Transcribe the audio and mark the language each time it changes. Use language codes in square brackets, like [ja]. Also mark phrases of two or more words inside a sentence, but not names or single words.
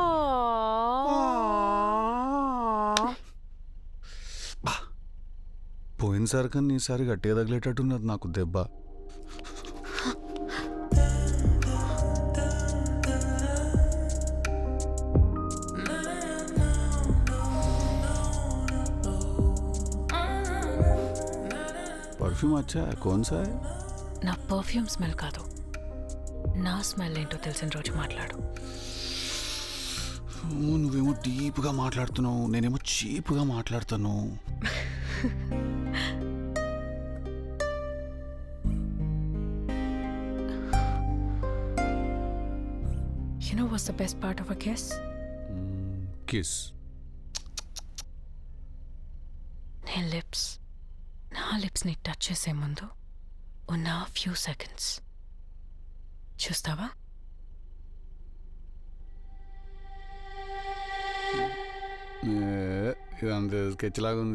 [te] పోయినసారి కన్నా ఈసారి గట్టిగా తగిలేటట్టున్నది నాకు దెబ్బ. [hi] परफ्यूम अच्छा कौन सा है? [te] నా [en] perfume smell [te] కాదు, నా స్మెల్ ఏంటో తెలిసిన రోజు మాట్లాడు. నువ్వేమో డీప్గా మాట్లాడుతున్నావు, నేనేమో చీప్గా మాట్లాడుతాను. [en] You know what's the best part of a kiss? [te] కిస్. నా లిప్స్ని టచ్ చేసే ముందు ఉన్న [en] few seconds [te] చూస్తావా? ఇదంతా స్కెచ్ లాగా ఉంది.